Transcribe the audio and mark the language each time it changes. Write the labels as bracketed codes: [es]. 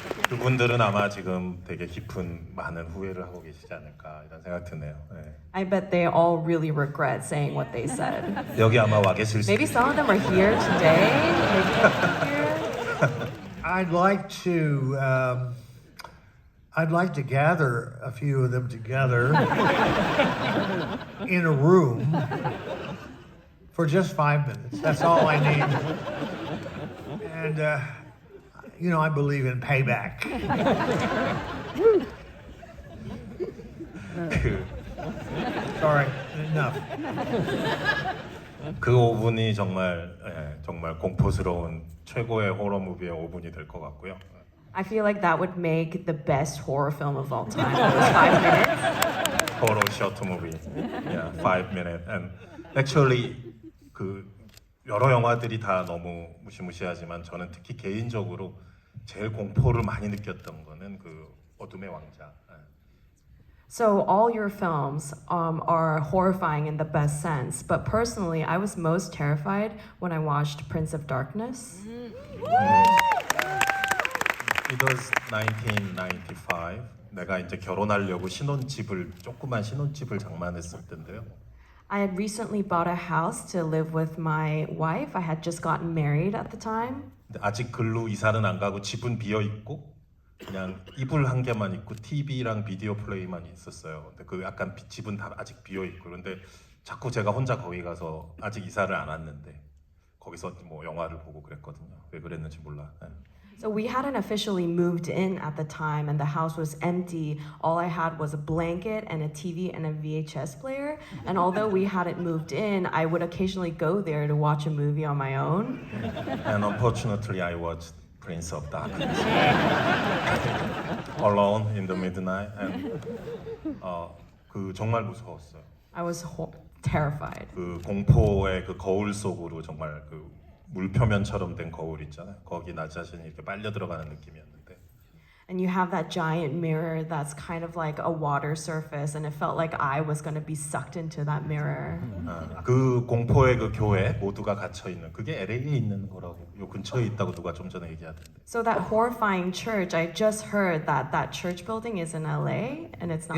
[ko] 그분들은 아마 지금 되게 깊은 많은 후회를 하고 계시지 않을까 이런 생각 드네요. 네. [en] I bet they all really regret saying what they said. [ko] 여기 아마 와 계실 수 [en] Maybe some of them are here today. Maybe here. I'd like to gather a few of them together in a room for just 5 minutes. That's all I need. And I believe in payback. [ko] 그, [en] Sorry, enough. [ko] 그 5분이 정말 공포스러운 최고의 호러 무비의 5분이 될 것 같고요. [en] I feel like that would make the best horror film of all time. Those 5 minutes. Horror short movie. Yeah, 5 minutes. And actually [ko] 그 여러 영화들이 다 너무 무시무시하지만 저는 특히 개인적으로 제일 공포를 많이 느꼈던 거는 그 어둠의 왕자. [en] So all your films are horrifying in the best sense, but personally, I was most terrified when I watched Prince of Darkness. It was 1995. [ko] 내가 이제 결혼하려고 조그만 신혼집을 장만했을 텐데요. [en] I had recently bought a house to live with my wife. I had just gotten married at the time. [ko] 근데 아직 글로 이사는 안 가고 집은 비어 있고 그냥 이불 한 개만 있고 TV랑 비디오 플레이만 있었어요. 근데 그 약간 집은 다 아직 비어 있고 그런데 자꾸 제가 혼자 거기 가서 아직 이사를 안 왔는데 거기서 뭐 영화를 보고 그랬거든요. 왜 그랬는지 몰라. 네. [en] So we hadn't officially moved in at the time and the house was empty. All I had was a blanket and a TV and a VHS player. And although we hadn't moved in, I would occasionally go there to watch a movie on my own. And unfortunately, I watched Prince of Darkness alone in the midnight. And [ko] 그 정말 무서웠어요. [en] I was terrified. [ko] 그 공포의 그 거울 속으로 정말 그 물표면처럼 된 거울 있잖아요. 거기 나 자신이 이렇게 빨려 들어가는 느낌이었는데. [en] And you have that giant mirror that's kind of like a water surface, and it felt like I was going to be sucked into that mirror. [ko] 그 공포의 그 교회 모두가 갇혀 있는 그게 LA에 있는 거라고 요 근처에 있다고 누가 좀 전에 얘기하던데. [en] So that horrifying church, I just heard that that church building is in LA, and it's not